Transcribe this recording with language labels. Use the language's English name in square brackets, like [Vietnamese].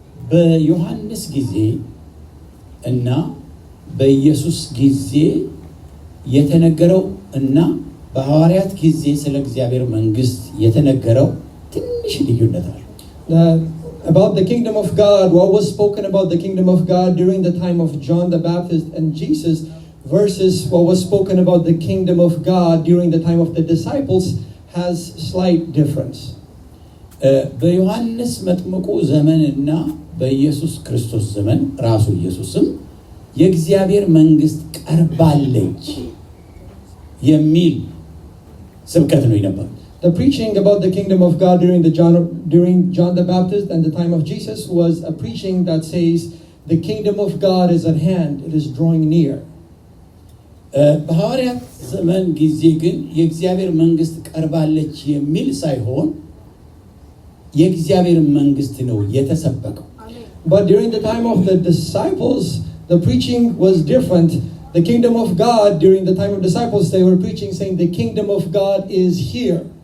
[Amharic] በዮሐንስ ጊዜ እና በኢየሱስ ጊዜ የተነገረው እና በሐዋርያት ጊዜ ስለ እግዚአብሔር መንግስት የተነገረው ትንሽ ልዩነት አለ። [English] About the kingdom of God, what was spoken about the kingdom of God during the time of John the Baptist and Jesus versus what was spoken about the kingdom of God during the time of the disciples has slight difference. [Amharic] በዮሐንስ መጥምቁ ዘመንና በኢየሱስ ክርስቶስ ዘመን ራሱ ኢየሱስም የእግዚአብሔር መንግስት ቀርባለች የሚል ስብከት ነው የነበረው። [English] The preaching about the kingdom of God during John the Baptist and the time of Jesus was a preaching that says the kingdom of God is at hand, it is drawing near. [Amharic] በሐዋርያት ዘመን ጊዜ ግን የእግዚአብሔር መንግስት ቀርባለች የሚል ሳይሆን የእግዚአብሔር መንግስት ነው የተሰበከው። [English] But during the time of the disciples, the preaching was different. The kingdom of God, during the time of disciples, they were preaching saying the kingdom of God is here.